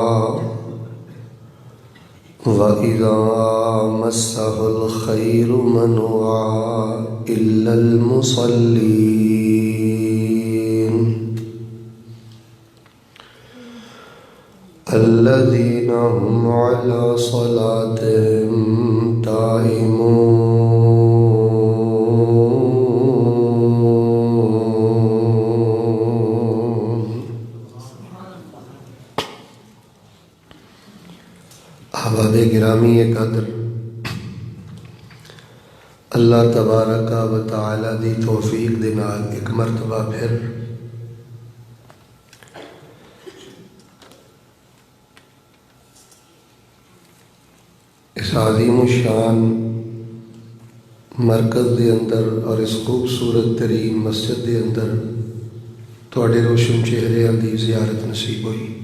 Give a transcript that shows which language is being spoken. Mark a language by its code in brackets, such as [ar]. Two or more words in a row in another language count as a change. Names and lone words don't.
[ar] وإذا مسه الخير منوعا إلا المصلين الذين هم على صلاتهم دائمون. [ur] احباب گرامی قدر, [ar] الله تبارك وتعالى [pa] دی توفیق دے نال اک مرتبہ پھر اس عظیم شان [ur] مرکز کے اندر اور اس خوبصورت ترین مسجد کے اندر تہاڈے روشن چہریاں کی زیارت نصیب ہوئی.